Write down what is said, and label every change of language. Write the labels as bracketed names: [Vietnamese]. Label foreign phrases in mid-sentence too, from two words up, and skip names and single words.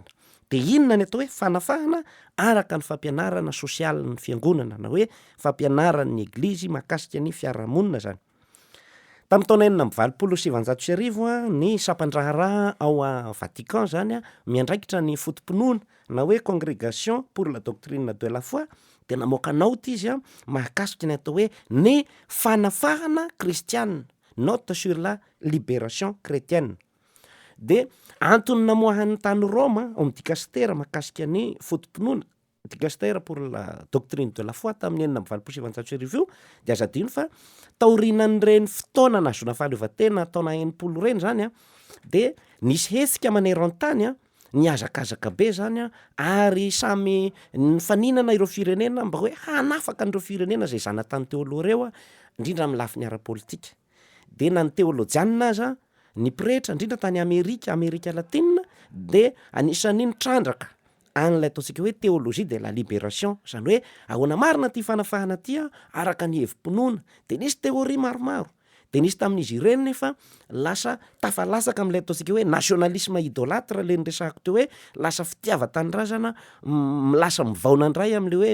[Malagasy] De inona ny atao hoe fanafahana araka ny fampianarana sosialy ny fiangonana na hoe fampianaran'ny eglizy mahakasika ny fiarahamonina zany. Tamin'ny taona 1927 ny sampandraharaha ao Vatican zany miandraikitra ny fotom-pinoana na hoe [French] congrégation pour la doctrine de la foi [Malagasy] de namoaka naoty izy mahakasika ny atao hoe ny fanafahana kristianina, [French] note sur la libération chrétienne. [Malagasy] De antony namoahan'ny tany Roma ao dikastera mahakasika ny fotom-pinoana, dikastera [French] pour la doctrine de la foi [Malagasy] tamin'ny 1927 de aza adino fa taorinan'ireny fotoana nazona fahaleovantena taona 90 reny zany de nisy hetsika maneran-tany niazakazaka be zany ary samy nifaninana ireo firenena mba hoe hanafaka an'ireo firenena zay zanatany teo aloha reo indrindra amin'ny lafiny ara-politika. De na ny teolôjianina aza ny pretra indrindra tany Amerika Latina de anisan'ny nitrandraka an'ilay ataontsika hoe [French] théologie de la libération, [Malagasy] zany hoe ahoana marina ty fanafahana ty araka ny hevim-pinoana de nisy théorie maromaro. De nisy tamin'izy ireny nefa lasa tafalasaka amin'ilay ataontsika hoe [French] nationalisme idolâtre [Malagasy] le niresahako teo hoe lasa fitiava-tanindrazana lasa mivaona indray amin'le hoe